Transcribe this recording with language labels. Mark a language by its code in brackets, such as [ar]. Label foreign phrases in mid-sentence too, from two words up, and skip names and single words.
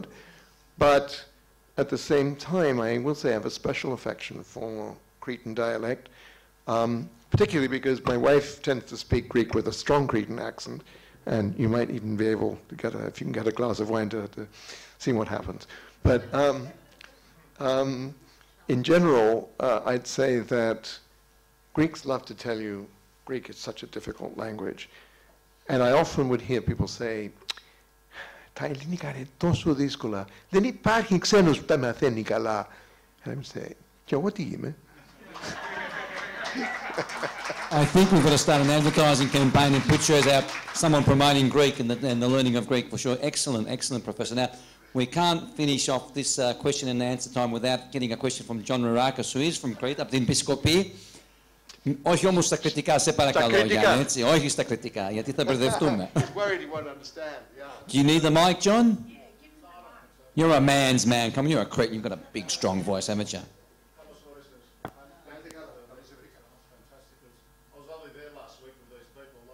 [en] But at the same time, I will say I have a special affection for Cretan dialect, particularly because my wife tends to speak Greek with a strong Cretan accent, and you might even be able to get if you can get a glass of wine to see what happens. But in general, I'd say that Greeks love to tell you Greek is such a difficult language. And I often would hear people say, [el] τα ελληνικά είναι τόσο δύσκολα. Δεν υπάρχει ξένος που τα μαθαίνει καλά. [en] And I would say, [el] και εγώ τι είμαι? [en] I think we've got to start an advertising campaign and pictures out, someone promoting Greek and the learning of Greek for sure. Excellent, excellent, Professor. Now, we can't finish off this question and answer time without getting a question from John Rarakis, who is from Crete, [el] από την Επισκοπή. Όχι όμως στα κριτικά, σε παρακαλώ, Γιάννη, έτσι. Όχι στα κριτικά, γιατί θα μπερδευτούμε. [en] Do you need the mic, John? You're a man's man. Come on, you're a Cretan. You've got a big, strong voice, haven't you? I was only there last week with these people,